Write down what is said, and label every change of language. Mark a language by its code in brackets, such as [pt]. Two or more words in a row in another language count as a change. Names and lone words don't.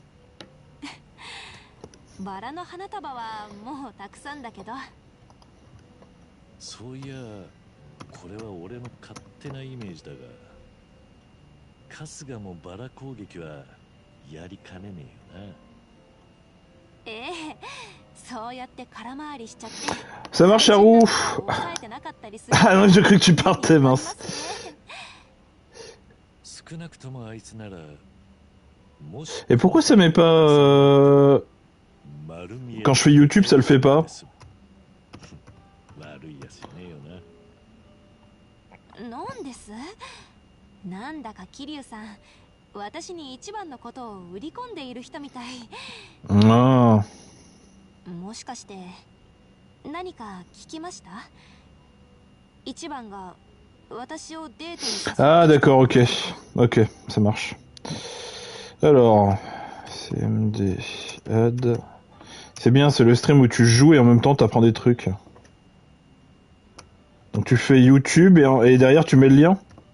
[ja] バラの花束はもうたくさんだけど。そういやこれは俺の勝手なイメージだが、春日もバラ攻撃はやりかねねえよな。ええ、そうやって空回りしちゃって。 [fr] Ça marche à roux. Ah non, j'ai cru que tu partais, mince. [ja] 少なくともあいつなら [fr] Et pourquoi ça met pas quand je fais YouTube, ça le fait pas? [ja] 悪いやつねえよな。なんです？なんだか桐生さん、私に一番のことを売り込んでいる人みたい。ああ。もしかして何か聞きました？一番が私をデートに誘う。 [fr] Ah d'accord, ok, ok, ça marche. Alors, CMD, add. C'est bien, c'est le stream où tu joues et en même temps t'apprends des trucs. Donc tu fais YouTube et derrière tu mets le lien.